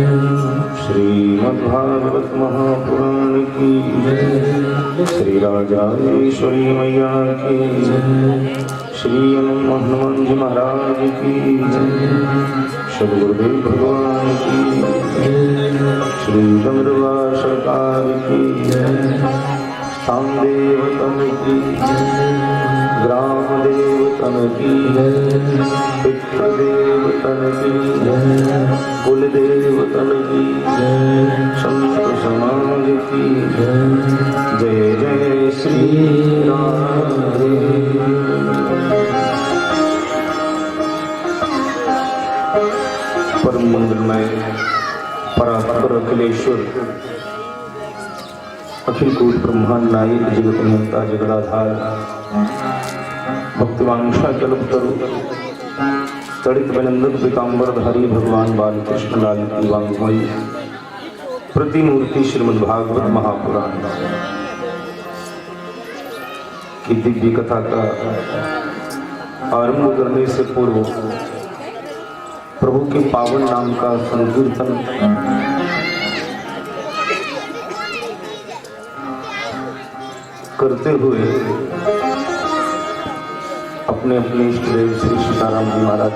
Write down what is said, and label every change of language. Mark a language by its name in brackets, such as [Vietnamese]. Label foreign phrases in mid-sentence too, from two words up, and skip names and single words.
[Hindi] श्रीमद्भागवत महापुराण की जय। श्री राजाश्वरी मैया की जय। श्री हनुमान जी महाराज की जय। श्री गुरुदेव भगवान की जय। श्री गंधर्वा सरकार की जय। स्थान देवतन की जय। ग्राम देवतन की जय। पितृ देवतन की जय। कुल देवतन की जय। संत समाज की जय। जय जय श्री राधे। परम मंगलमय परात्पर अखिलेश्वर अखिल कूट ब्रह्मांड नायक जगत नियंता जगदाधार भक्तिवांशा कल्पतरु तड़ित विनंदन पीताम्बर धारी भगवान बालकृष्ण लाल की वांग्मयी प्रतिमूर्ति श्रीमद्भागवत महापुराण की दिव्य कथा का आरंभ करने से पूर्व प्रभु के पावन नाम का संकीर्तन करते हुए अपने अपने इष्ट देव श्री सीताराम जी महाराज,